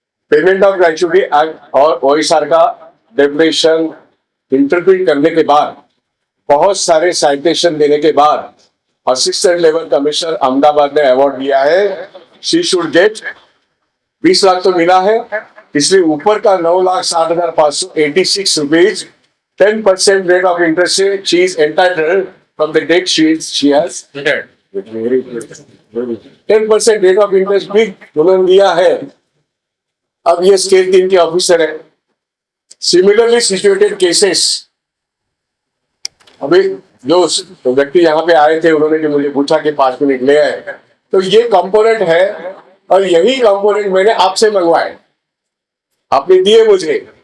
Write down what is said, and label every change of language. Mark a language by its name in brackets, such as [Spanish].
[Hindi] Payment of gratuity act और OSR का definition interpret करने के बाद, बहुत सारे साइटेशन देने के बाद असिस्टेंट लेवल कमिश्नर अहमदाबाद ने अवार्ड दिया है. [English] she should get [Hindi] 20 लाख तो मिला है, इसलिए ऊपर का 9,60,586 rupees [English] 10% rate of interest she is entitled from the date she has retired. 10% rate of interest [Hindi] भी उन्होंने दिया है. अब ये स्टेट 3 के ऑफिसर है. सिमिलरली सिचुएटेड केसेस, अभी जो व्यक्ति यहाँ पे आए थे उन्होंने जो मुझे पूछा कि 5 मिनट ले आए, तो ये कंपोनेंट है और यही कंपोनेंट मैंने आपसे मंगवाए, आपने दिए मुझे.